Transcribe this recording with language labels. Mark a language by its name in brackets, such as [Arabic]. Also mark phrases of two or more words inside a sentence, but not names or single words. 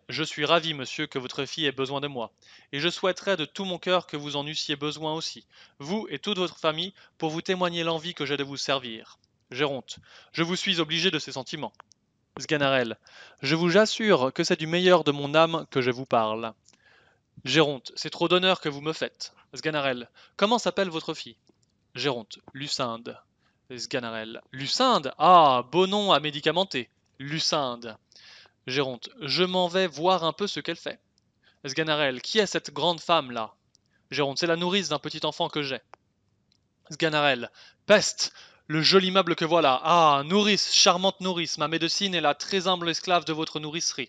[French] Je suis ravi, monsieur, que votre fille ait besoin de moi, et je souhaiterais de tout mon cœur que vous en eussiez besoin aussi, vous et toute votre famille, pour vous témoigner l'envie que j'ai de vous servir. Géronte. Je vous suis obligé de ces sentiments. Sganarelle. Je vous assure que c'est du meilleur de mon âme que je vous parle. Géronte. C'est trop d'honneur que vous me faites. Sganarelle. Comment s'appelle votre fille? Géronte. Lucinde. Sganarelle. Lucinde? Ah, beau nom à médicamenter. Lucinde. Géronte. Je m'en vais voir un peu ce qu'elle fait. Sganarelle. Qui est cette grande femme-là? Géronte. C'est la nourrice d'un petit enfant que j'ai. Sganarelle. Peste! Le joli meuble que voilà. Ah, nourrice, charmante nourrice, ma médecine est la très humble esclave de votre nourricerie.